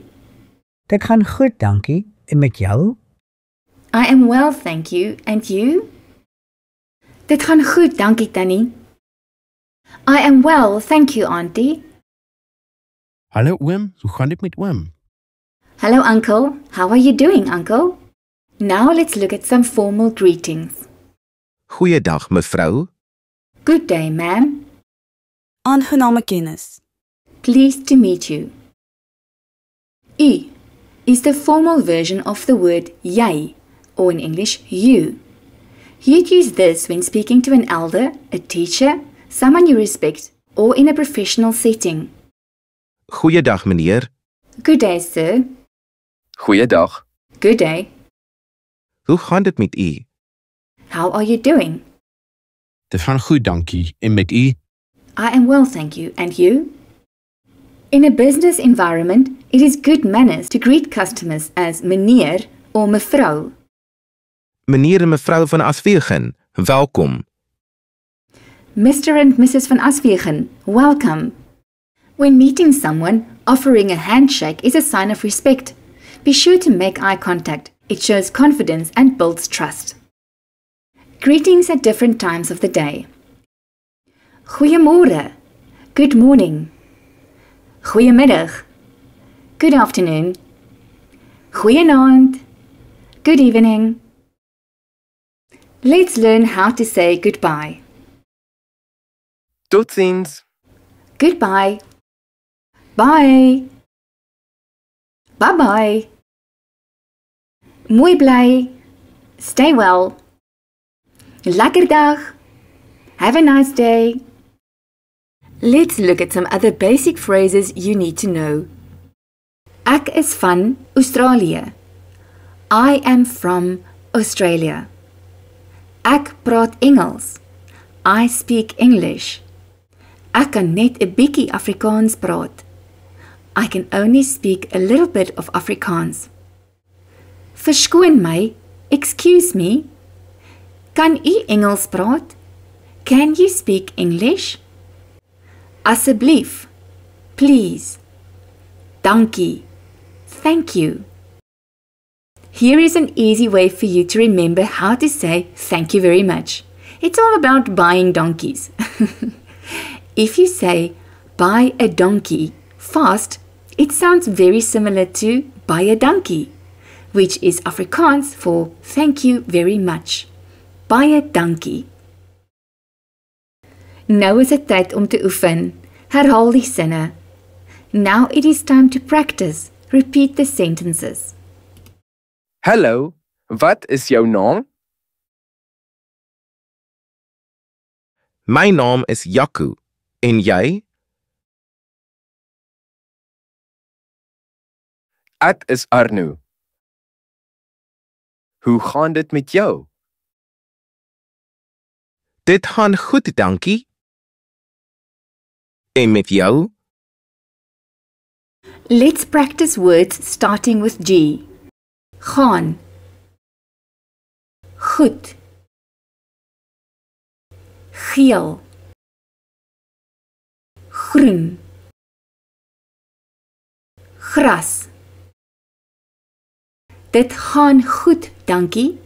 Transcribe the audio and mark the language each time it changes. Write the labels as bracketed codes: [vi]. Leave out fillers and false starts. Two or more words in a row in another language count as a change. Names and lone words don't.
[af] Dit gaan goed, dankie. En met jou? [en] I am well, thank you. And you? [af] Dit gaan goed, dankie Tannie. [en] I am well, thank you, Auntie. [af] Hallo oom, hoe gaan dit met oom? [en] Hello, Uncle. How are you doing, Uncle? Now let's look at some formal greetings. [af] Goeiedag, mevrou. [en] Good day, ma'am. [af] Aangename kennis. [en] Pleased to meet you. U is the formal version of the word jy, or in English, you. You'd use this when speaking to an elder, a teacher, someone you respect, or in a professional setting. [af] Goeiedag, meneer. [en] Good day, sir. [af] Goeiedag. [en] Good day. [af] Hoe gaan dit met u? [en] How are you doing? [af] Dit gaan goed, dankie. En met u? [en] I am well, thank you. And you? In a business environment, it is good manners to greet customers as meneer or mevrou. [af] Meneer en mevrou van Aswegen, welkom. [en] Mr. and Mrs. van Aswegen, welcome. When meeting someone, offering a handshake is a sign of respect. Be sure to make eye contact. It shows confidence and builds trust. Greetings at different times of the day. [af] Goeiemôre. [en] Good morning. [af] Goeiemiddag. [en] Good afternoon. [af] Goeienaand. [en] Good evening. Let's learn how to say goodbye. [af] Totsiens. [en] Goodbye. Bye. Bye-bye. [af] Mooi bly. [en] Stay well. [af] Lekker dag. [en] Have a nice day. Let's look at some other basic phrases you need to know. [af] Ek is van Australië. [en] I am from Australia. [af] Ek praat Engels. [en] I speak English. [af] Ek kan net 'n bietjie Afrikaans praat. [en] I can only speak a little bit of Afrikaans. [af] Verskoon my, [en] excuse me. [af] Kan u Engels praat? [en] Can you speak English? [af] Asseblief, please, dankie, [en] thank you. Here is an easy way for you to remember how to say thank you very much. It's all about buying donkeys. If you say buy a donkey fast, it sounds very similar to buy a donkey, which is Afrikaans for thank you very much. [af] Baie dankie. Nou is dit tyd om te oefen. Herhaal die sinne. [en] Now it is time to practice. Repeat the sentences. [af] Hallo, wat is jou naam? My naam is Jaco. En jy? Ek is Arno. Hoe gaan dit met jou? Dit gaan goed, dankie. En met jou? [en] Let's practice words starting with G. [af] Gaan. Goed. Geel. Groen. Gras. Dit gaan goed, dankie.